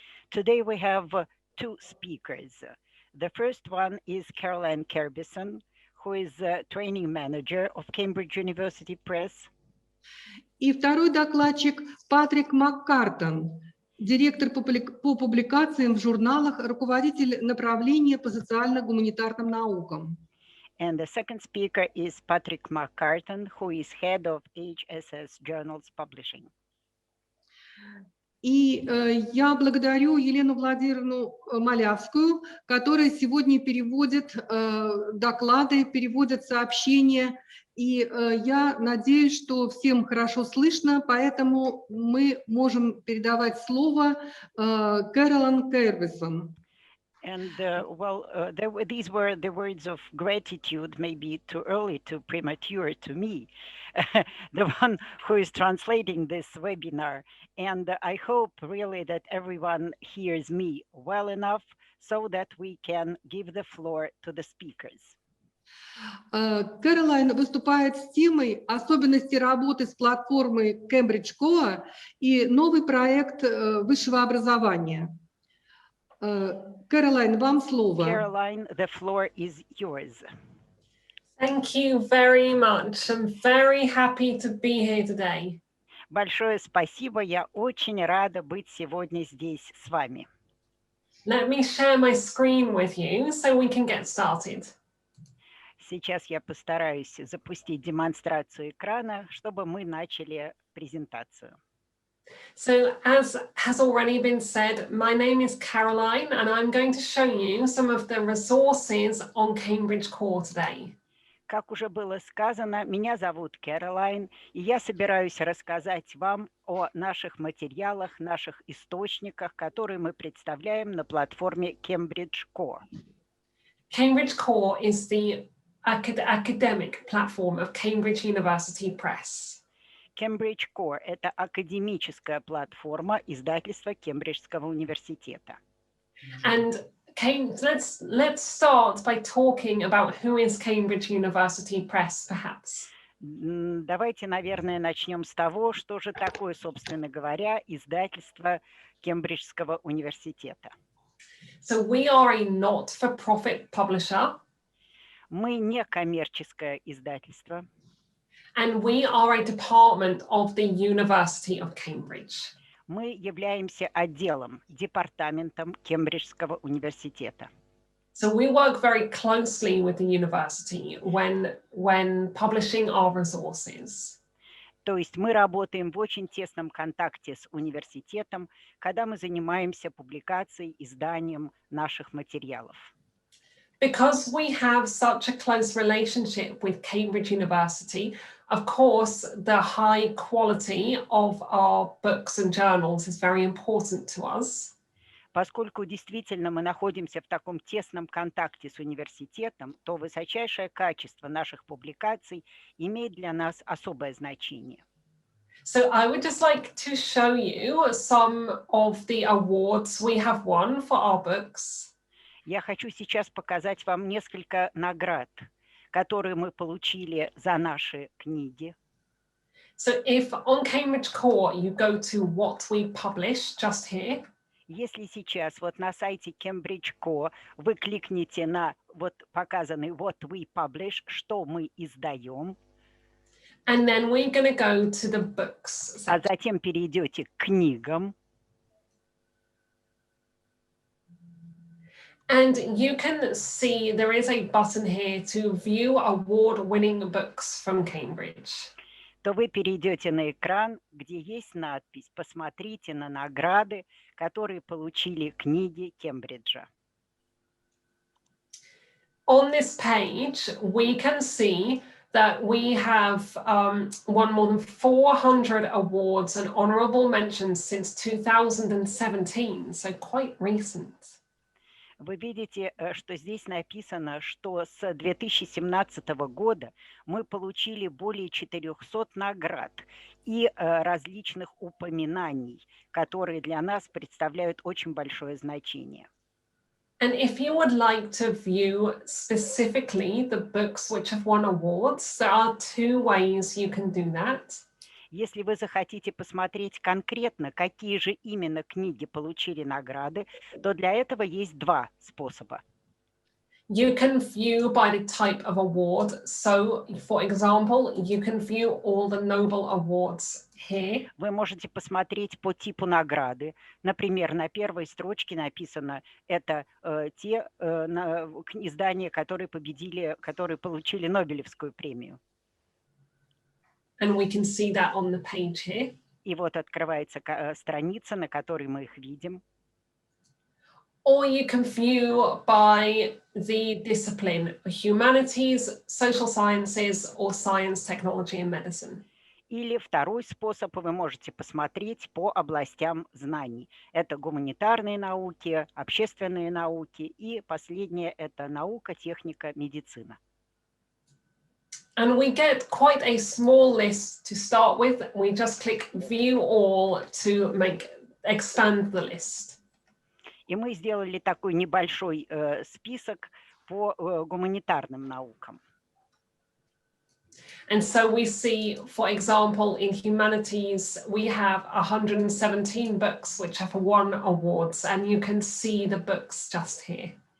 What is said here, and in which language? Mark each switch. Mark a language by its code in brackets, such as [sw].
[en] Today we have two speakers. The first one is Caroline Kerbison, who is a training manager of Cambridge University Press. [ru] И второй докладчик Патрик Маккартон, директор по публикациям в журналах, руководитель направления по социально-гуманитарным наукам. [en] And the second speaker is Patrick McCartan, who is head of HSS Journals Publishing. [ru] И я благодарю Елену Владимировну Малявскую, которая сегодня переводит доклады, переводит сообщения. И я надеюсь, что всем хорошо слышно, поэтому мы можем передавать слово Кэролайн Кербисон. [en] And these were the words of gratitude, maybe too early, too premature to me, the one who is translating this webinar. And I hope really that everyone hears me well enough so that we can give the floor to the speakers. [ru] Кэролайн выступает с темой особенности работы с платформой Кембриджского и новый проект высшего образования. Caroline, вам слово. [en] Caroline, the floor is yours. Thank you very much. I'm very happy to be here today. [ru] Большое спасибо. Я очень рада быть сегодня здесь с вами. [en] Let me share my screen with you so we can get started. [ru] Сейчас я постараюсь запустить демонстрацию экрана, чтобы мы начали презентацию. [en] So as has already been said, my name is Caroline and I'm going to show you some of the resources on Cambridge Core today. [ru] Как уже было сказано, меня зовут Кэролайн, и я собираюсь рассказать вам о наших материалах, наших источниках, которые мы представляем на платформе Cambridge Core. [en] Cambridge Core is the academic platform of Cambridge University Press. [ru] Cambridge Core – это академическая платформа издательства Кембриджского университета. [en] And let's start by talking about who is Cambridge University Press, perhaps. [ru] Давайте, наверное, начнем с того, что же такое, собственно говоря, издательство Кембриджского университета. [en] So we are a not-for-profit publisher. [ru] Мы не коммерческое издательство. [en] And we are a department of the University of Cambridge. [ru] Мы являемся отделом, департаментом Кембриджского университета. [en] So we work very closely with the university when publishing our resources. [ru] То есть мы работаем в очень тесном контакте с университетом, когда мы занимаемся публикацией, изданием наших материалов. [en] Because we have such a close relationship with Cambridge University, of course, the high quality of our books and journals is very important to us. [ru] Поскольку действительно мы находимся в таком тесном контакте с университетом, то высочайшее качество наших публикаций имеет для нас особое значение. [en] So I would just like to show you some of the awards we have won for our books. [ru] Я хочу сейчас показать вам несколько наград, которые мы получили за наши книги. [en] So if on Cambridge Core you go to what we publish just here. [ru] Если сейчас вот на сайте Cambridge Core вы кликните на вот показанный [en] What We Publish, [ru] что мы издаем, [en] and then we're going to go to the books. [ru] А затем перейдете к книгам, [en] and you can see there is a button here to view award-winning books from Cambridge. [ru] то вы перейдете на экран, где есть надпись «Посмотрите на награды, которые получили книги Кембриджа». [en] On this page, we can see that we have won more than 400 awards and honorable mentions since 2017, so quite recent. [ru] Вы видите, что здесь написано, что с 2017 года мы получили более 400 наград и различных упоминаний, которые для нас представляют очень большое значение. [en] And if you would like to view specifically the books which have won awards, there are two ways you can do that. [ru] Если вы захотите посмотреть конкретно, какие же именно книги получили награды, то для этого есть два способа. [en] You can view by the type of award. So, for example, you can view all the Nobel Awards here. [ru] Вы можете посмотреть по типу награды. Например, на первой строчке написано, это те издания, которые победили, которые получили Нобелевскую премию. [en] And we can see that on the page here. [ru] И вот открывается страница, на которой мы их видим. [en] Or you can view by the discipline, humanities, social sciences, or science, technology, and medicine. [ru] Или второй способ, вы можете посмотреть по областям знаний. Это гуманитарные науки, общественные науки и последнее – это наука, техника, медицина. [en] And we get quite a small list to start with. We just click view all to expand the list. [ru] И мы сделали такой небольшой список по гуманитарным наукам. [en] And so we see, for example, in humanities, we have 117 books which have won awards, and you can see the books just here.